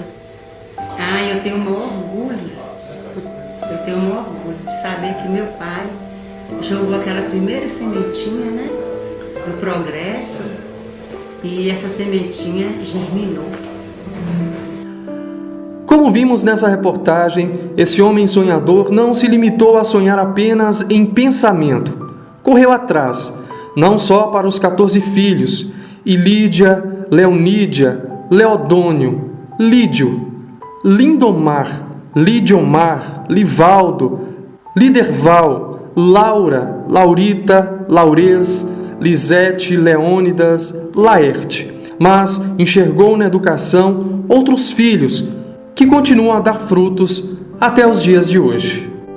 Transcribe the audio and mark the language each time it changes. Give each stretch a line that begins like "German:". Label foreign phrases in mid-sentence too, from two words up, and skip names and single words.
Portuguese: Eu tenho um orgulho, de saber que meu pai jogou aquela primeira sementinha, né, do progresso, e essa sementinha germinou. Como vimos nessa reportagem, esse homem sonhador não se limitou a sonhar apenas em pensamento. Correu atrás, não só para os 14 filhos, Ilídia, Leonídia, Leodônio, Lídio, Lindomar, Lidiomar, Livaldo, Liderval, Laura, Laurita, Laurez, Lisete, Leônidas, Laerte. Mas enxergou na educação outros filhos que continuam a dar frutos até os dias de hoje.